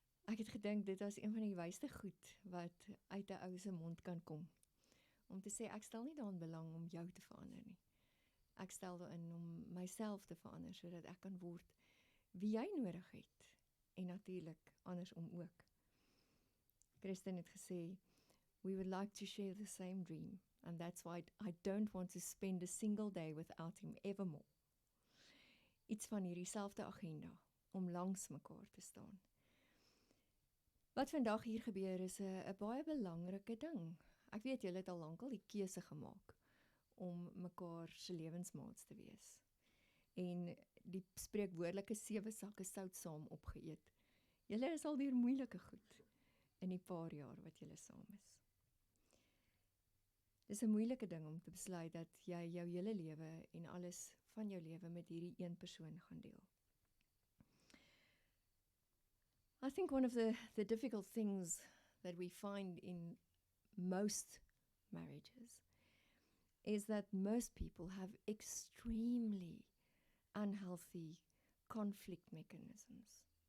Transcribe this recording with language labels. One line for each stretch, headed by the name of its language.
Afrikaans: Ek het gedink dit was een van die wysste goed wat uit 'n ou se mond kan kom, om te sê ek stel nie daarin belang om jou te verander nie. Ek stel daarin om myself te verander, sodat ek kan word wie jy nodig het, en natuurlik andersom ook.
English: Kristen
Afrikaans: het gesê,
English: we would like to share the same dream, and that's why I don't want to spend a single day without him evermore.
Afrikaans: Iets van hierdie selfde agenda, om langs mekaar te staan. Wat vandag hier gebeur is 'n baie belangrike ding. Ek weet julle het al lankal die keuse gemaak om mekaar se lewensmaats te wees. En die spreekwoordelike 7 sakke sout saam opgeëet. Julle is al deur moeilike goed in die paar jaar wat julle saam is. Dis 'n moeilike ding om te besluit dat jy jou hele lewe en alles van jou lewe met hierdie een persoon gaan deel.
English: I think one of the difficult things that we find in most marriages is that most people have extremely unhealthy conflict mechanisms.